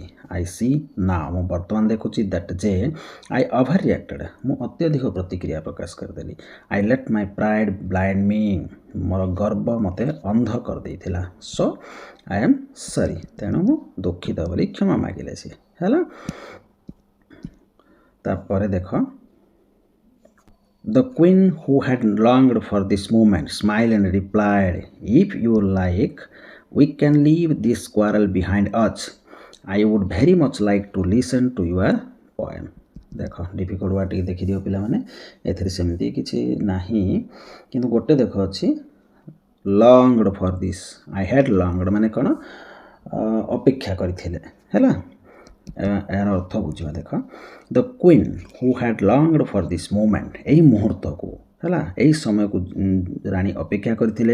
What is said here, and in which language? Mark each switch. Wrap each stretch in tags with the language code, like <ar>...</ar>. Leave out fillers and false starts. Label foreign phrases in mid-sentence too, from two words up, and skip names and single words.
<en>I see now,</en> <or>ମୁଁ ବର୍ତ୍ତମାନ ଦେଖୁଛି, ଦ୍ୟାଟ୍ ଯେ</or> <en>I over reacted,</en> <or>ମୁଁ ଅତ୍ୟଧିକ ପ୍ରତିକ୍ରିୟା ପ୍ରକାଶ କରିଦେଲି।</or> <en>I let my pride blind me,</en> <or>ମୋର ଗର୍ବ ମୋତେ ଅନ୍ଧ କରିଦେଇଥିଲା।</or> <en>so I am sorry,</en> <or>ତେଣୁ ମୁଁ ଦୁଃଖିତ ବୋଲି କ୍ଷମା ମାଗିଲେ ସେ, ହେଲା। ତାପରେ ଦେଖ,</or> <en>the queen who had longed for this moment smiled and replied, if you like, we can leave this quarrel behind us. I would very much like to listen to your poem.</en> <or>ଦେଖ</or> <en>difficult word</en> <or>ଟିକେ ଦେଖିଦିଅ ପିଲାମାନେ, ଏଥିରେ ସେମିତି କିଛି ନାହିଁ, କିନ୍ତୁ ଗୋଟେ ଦେଖ ଅଛି</or> <en>longed for this. I had longed</en> <or>ମାନେ କ'ଣ? ଅପେକ୍ଷା କରିଥିଲେ, ହେଲା। ଏହାର ଅର୍ଥ ବୁଝିବା ଦେଖ।</or> <en>the queen who had longed for this moment,</en> <or>ଏଇ ମୁହୂର୍ତ୍ତକୁ, ହେଲା, ଏଇ ସମୟକୁ ରାଣୀ ଅପେକ୍ଷା କରିଥିଲେ।</or>